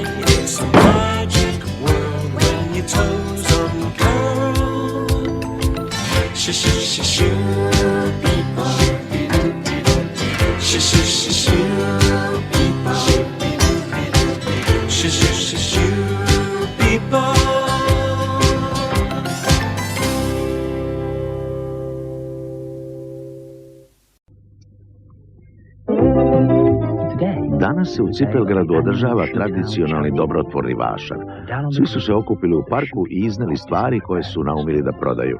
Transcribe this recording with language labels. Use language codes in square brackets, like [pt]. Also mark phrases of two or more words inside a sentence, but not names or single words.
[en] It's a magic world when your toes uncurl. Shoo beep shoo beep shoo beep. [sr] Danas se u Cipelgradu održava tradicionalni dobrotvorni vašar. Svi su se okupili u parku i izneli stvari koje su naumili da prodaju.